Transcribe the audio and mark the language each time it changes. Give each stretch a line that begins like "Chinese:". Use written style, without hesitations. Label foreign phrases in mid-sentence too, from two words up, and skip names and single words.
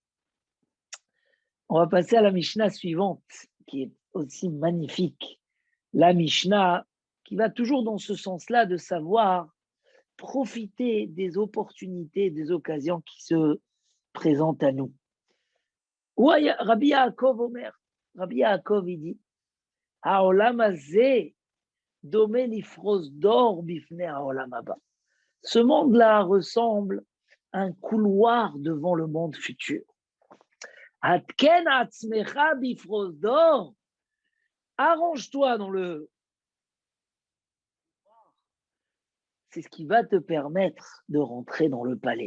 French: On va passer à la Mishnah suivante, qui est aussi magnifique. La Mishnah qui va toujours dans ce sens-là de savoir profiter des opportunités, des occasions qui se présentent à nous. Rabbi Yaakov Omer, Rabbi Yaakov, il dit,
Hebrew: העולם הזה דומה לפרוזדור בפני העולם הבא.
French: Ce monde-là ressemble à un couloir devant le monde futur.
Hebrew: התקן עצמך בפרוזדור.
French: Arrange-toi dans le. C'est ce qui va te permettre de rentrer dans le palais.